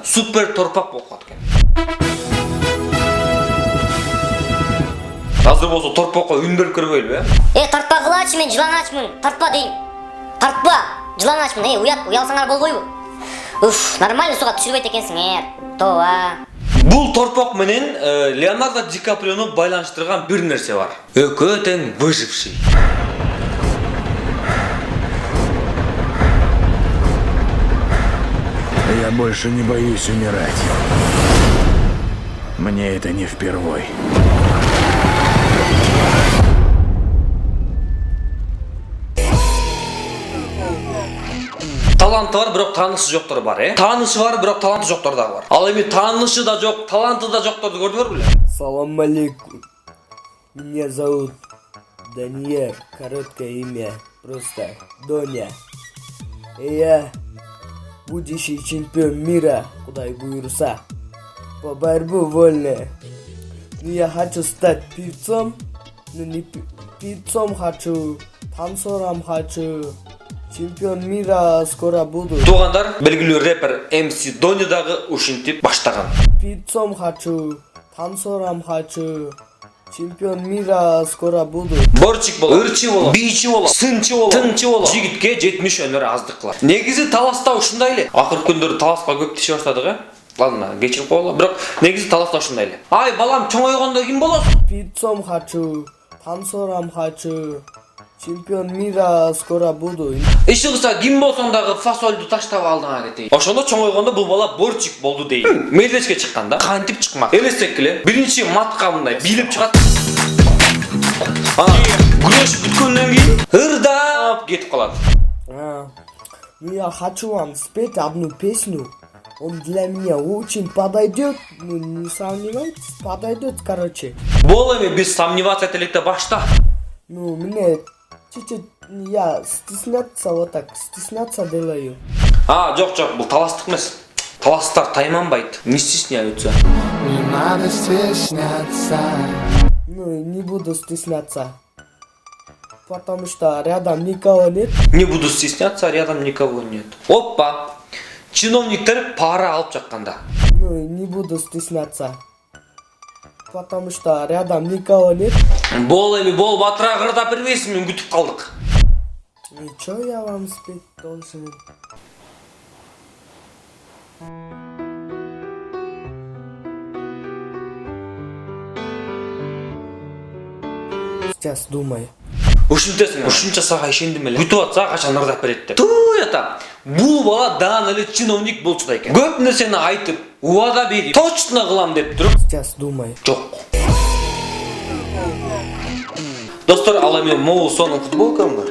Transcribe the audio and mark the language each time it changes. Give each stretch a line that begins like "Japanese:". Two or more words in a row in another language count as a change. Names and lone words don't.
Kyrgyz: Супер торпок болуп калат экен. Азыр болсо торпокко үн берип көрбөйлүбү, Тартпагылачы, мен жылаңачмын. Тартпа дейм. Тартпа, жылаңачмын. Уялсаңар болбойбу? Уф, нормально сууга түшүрбөйт экенсиңер. Тооба. Бул торпок менен Леонардо Ди Каприону байланыштырган бир нерсе бар. Экөө тең выживший.
Russian: Я больше не боюсь умирать. Мне это не впервой.
Kyrgyz: Таланты бар, бирок таанышы жоктор бар, Таанышы бар, бирок таланты жоктор дагы бар. Ал эми таанышы да жок, таланты да жокторду көрдүңөр беле?
Arabic: سلام عليكم.
Russian: Меня зовут Даниэль. Короткое имя. Просто Доня. И я будущий чемпион мира, куда буйруса. По борьбе вольная. Но я хочу стать певцом. Но не певцом хочу. Танцором хочу. Чемпион мира скоро буду.
Kyrgyz: Туугандар, белгилүү рэпер MC Дони дагы ушинтип баштаган.
Russian: Певцом хочу. Танцором хочу. Чемпион мира скоро буду.
Kyrgyz: Борчик болот, ырчы болот, бийчи болот, сынчы болот, тыңчы болот. Жигитке 70 өнөр аздык кылат. Негизи таласта ушундай эле. Акыркы күндөрү таласка көп тише баштадык, Ладно, кечирип коелу. Бирок негизи таласта ушундай эле. Ай, балам, чоңойгондо ким болот?
Russian: Певцом хочу. Танцором хочу. Чемпион мира скоро буду.
Kyrgyz: Иши кыса ким болсоң дагы фасолду таштап алдыңа кетейин. Ошондо чоңойгондо бул бала борчик болду дейин. Мелдечке чыкканда кантип чыкмак. Элестек эле, биринчи матка мындай билип чыгат. Күрөшүп бүткөндөн кийин ырдап кетип калат.
Russian: Ну я хочу вам спеть одну песню. Он для меня очень подойдет. Ну не сомневайтесь, подойдет, короче.
Kyrgyz: Бол эми биз сомневаться этеликте башта.
Russian: Ну мне чуть-чуть я стесняться вот так, стесняться делаю.
Kyrgyz: Жок, бул таластык эмес. Таластар тайманбайт.
Russian: Не стесняются. Ну и не буду стесняться. Потому что рядом никого нет. Не буду стесняться, рядом никого нет. Опа!
Kyrgyz: Чиновниктер пара алып жатканда.
Russian: Ну и не буду стесняться. Потому что рядом никого нет.
Kyrgyz: Бол эми бол батыра кырдап бербейсиңби, күтүп калдык.
Russian: И чё я вам спеть должен? Сейчас думай.
Kyrgyz: Ушинтесиң, ушунча сага ишендим эле. Күтүп атса качан ырдап берет деп. Туй ата. Бул бала даан эле чиновник болчу да экен. Көп нерсени айтып, убада берип, точно кылам деп туруп,
Russian: Сейчас думай.
Kyrgyz: жок. Достор, ал эми могу сонун футболкам бар.